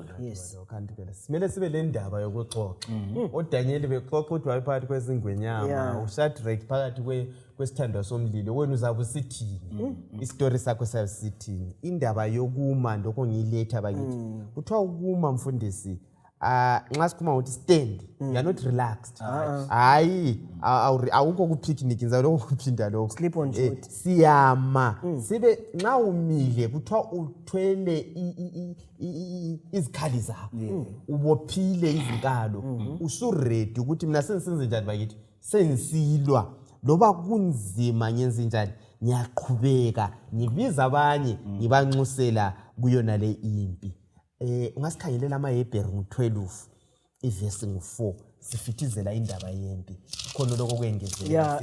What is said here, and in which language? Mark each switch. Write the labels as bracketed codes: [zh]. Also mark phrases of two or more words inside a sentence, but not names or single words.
[nd] kanti phela simele sibe le ndaba yokuxoxa oDaniel bexoxa ukuthi wayephakathi kwezingwenyama uShadrach phakathi kwesithandwa somlilo wena uzabe usithini istory sakho sayisithini indaba yokuma lokho ngiyiletha bakithi kuthiwa ukuma mfundisi nxa sikhuluma ukuthi [en] stand you are not relaxed [nd] hayi awukho ku picnic ngizaloko kuphinda lokho [en] sleep on foot [nd] siyama sibe nxa umile kuthiwa uthwele izikhali zakho ubophile izinkalo usuready ukuthi mina sengisenze njani bakithi sengisilwa loba kunzima ngenze njani ngiyaqhubeka ngibiza abanye ngibanxusela kuyona le impi ungasikhangelela amaHebheru ngo-12 ivesi ngo-4 sifithizela indaba yempi khona lokho kwengezelela